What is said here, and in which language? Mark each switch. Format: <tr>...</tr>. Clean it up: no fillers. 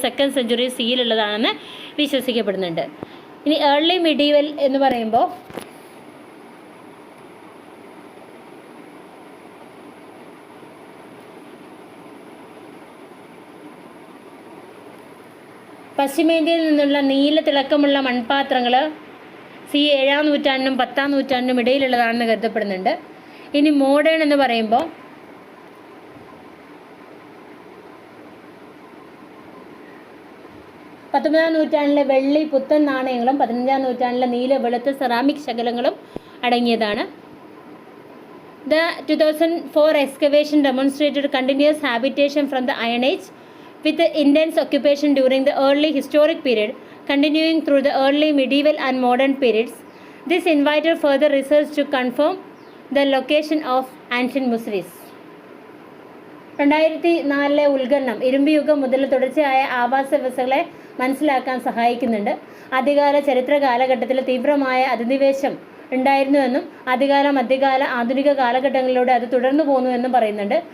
<ml>2nd century സിയിലുള്ളതാണെന്ന് വിശ്വസിക്കപ്പെടുന്നുണ്ട്. ഇനി early medieval എന്ന് പറയുമ്പോൾ പശ്ചിമേന്ത്യയിൽ നിന്നുള്ള നീല തിളക്കമുള്ള മൺപാത്രങ്ങൾ 7ാം നൂറ്റാണ്ടിനും 10ാം നൂറ്റാണ്ടിനും ഇടയിലുള്ളതാണെന്ന് കരുതപ്പെടുന്നുണ്ട്. ഇനി മോഡേൺ എന്ന് പറയുമ്പോൾ 19ാം നൂറ്റാണ്ടിലെ വെള്ളി പുത്തൻ നാണയങ്ങളും 15ാം നൂറ്റാണ്ടിലെ നീല വെളുത്ത സെറാമിക് ശകലങ്ങളും അടങ്ങിയതാണ്.</ml> <en>The 2004 excavation demonstrated continuous habitation from the Iron Age with the intense occupation during the early historic period continuing through the early medieval and modern periods. This invited further research to confirm the location of ancient Musris.</en> <ml>2004 ഉത്ഖനനം ഇരുമ്പ് യുഗം മുതൽ തുടർച്ചയായ ആവാസ വ്യവസ്ഥകളെ മനസ്സിലാക്കാൻ സഹായിക്കുന്നുണ്ട്. ആദ്യകാല ചരിത്ര കാലഘട്ടത്തിൽ തീവ്രമായ അധിനിവേശം ഉണ്ടായിരുന്നുവെന്നും മധ്യകാല ആധുനിക കാലഘട്ടങ്ങളിലൂടെ അത് തുടർന്നു പോകുന്നുവെന്നും പറയുന്നുണ്ട്.</ml>